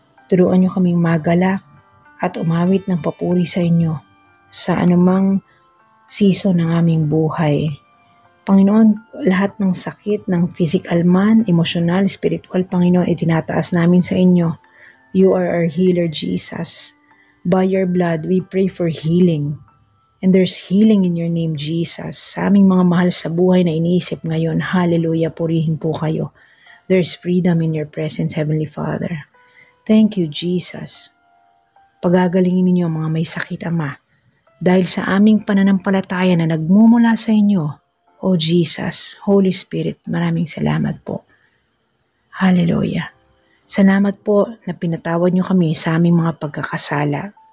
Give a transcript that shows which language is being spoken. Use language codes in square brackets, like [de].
[tl] Turuan niyo kaming magalak at umawit ng papuri sa inyo sa anumang season ng aming buhay. Panginoon, lahat ng sakit ng physical man, emosyonal, spiritual, Panginoon, itinataas namin sa inyo. [en] You are our healer, Jesus. By your blood, we pray for healing. And there's healing in your name, Jesus. [tl] Sa aming mga mahal sa buhay na iniisip ngayon, hallelujah, purihin po kayo. [en] There's freedom in your presence, Heavenly Father. Thank you, Jesus. [tl] Pagagalingin ninyo ang mga may sakit, Ama, dahil sa aming pananampalataya na nagmumula sa inyo, O Jesus, Holy Spirit, maraming salamat po. Hallelujah. Salamat po na pinatawad niyo kami sa aming mga pagkakasala.